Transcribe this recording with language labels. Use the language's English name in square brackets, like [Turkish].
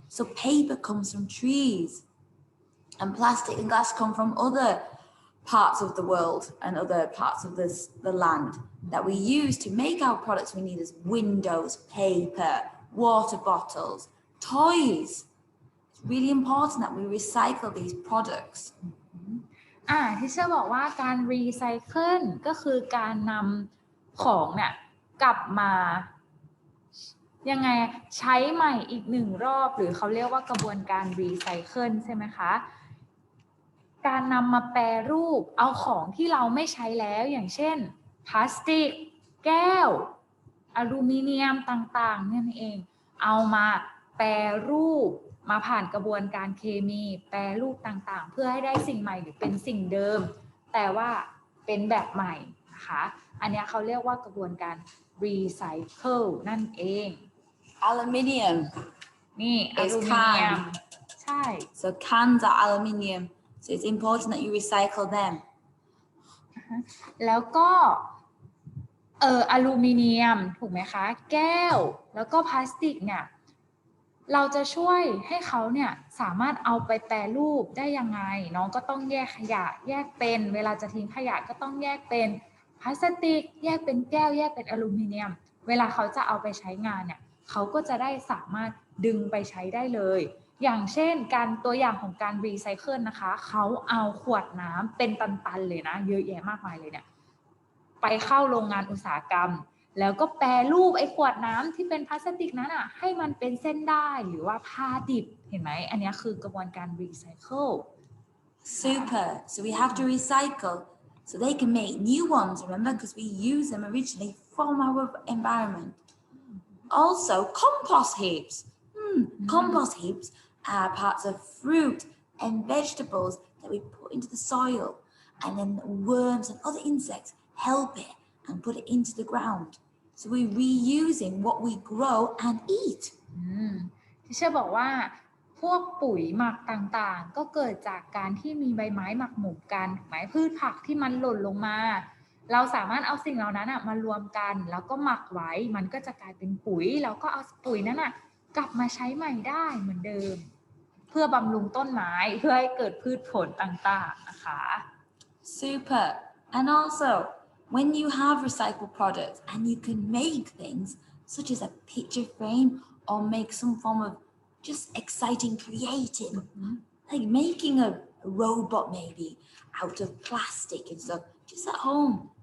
[English] So paper comes from trees and plastic and glass come from other parts of the world and other parts of the land that we use to make our products we need as windows, paper, water bottles, toys. It's really important that we recycle these products. [Thai] ที่เชื่อบอกว่าการรีไซเคิลก็คือการนำของเนี่ยกลับมายังไงใช้ใหม่อีกหนึ่งรอบหรือเขาเรียกว่ากระบวนการรีไซเคิลใช่ไหมคะ การนำมาแปรรูปเอาของที่เราไม่ใช้แล้วอย่างเช่นพลาสติกแก้วอลูมิเนียมต่างๆนั่นเองเอามาแปรรูปมาผ่านกระบวนการเคมีแปรรูปต่างๆเพื่อให้ได้สิ่งใหม่หรือเป็นสิ่งเดิมแต่ว่าเป็นแบบใหม่นะคะอันนี้เขาเรียกว่ากระบวนการรีไซเคิลนั่นเอง [English] Aluminium [Thai] นี่อลูมิเนียมใช่ [English] So cans are aluminium. So it's important that you recycle them. [Thai] แล้วก็อลูมิเนียมถูกไหมคะแก้วแล้วก็พลาสติกเนี่ยเราจะช่วยให้เขาเนี่ยสามารถเอาไปแปรรูปได้ยังไงน้องก็ต้องแยกขยะแยกเป็นเวลาจะทิ้งขยะก็ต้องแยกเป็น พลาสติกแยกเป็นแก้วแยกเป็นอลูมิเนียมเวลาเขาจะเอาไปใช้งานเนี่ยเขาก็จะได้สามารถดึงไปใช้ได้เลยอย่างเช่นการตัวอย่างของการรีไซเคิลนะคะเขาเอาขวดน้ำเป็นตันๆเลยนะเยอะแยะมากมายเลยเนี่ย ไปเข้าโรงงานอุตสาหกรรมแล้วก็แปรรูปไอ้ขวดน้ำที่เป็นพลาสติกนั้นอ่ะให้มันเป็นเส้นได้หรือว่าผ้าดิบเห็นไหมอันนี้คือกระบวนการรีไซเคิล [English] Super. So we have to recycle so they can make new ones, remember, because we use them originally from our environment. Also, compost heaps. Compost heaps are parts of fruit and vegetables that we put into the soil, and then worms and other insects help it and put it into the ground. So we're reusing what we grow and eat. [Thai] ที่เชื่อบอกว่าพวกปุ๋ยหมักต่างๆก็เกิดจากการที่มีใบไม้หมักหมมกันถูกไหมพืชผักที่มันหล่นลงมาเราสามารถเอาสิ่งเหล่านั้นมารวมกันแล้วก็หมักไว้มันก็จะกลายเป็นปุ๋ยแล้วก็เอาปุ๋ยนั้นกลับมาใช้ใหม่ได้เหมือนเดิมเพื่อบำรุงต้นไม้เพื่อให้เกิดพืชผลต่างๆนะคะ [English] Super. And also, when you have recycled products and you can make things such as a picture frame or make some form of just exciting creative, like making a robot maybe out of plastic and stuff, just at home.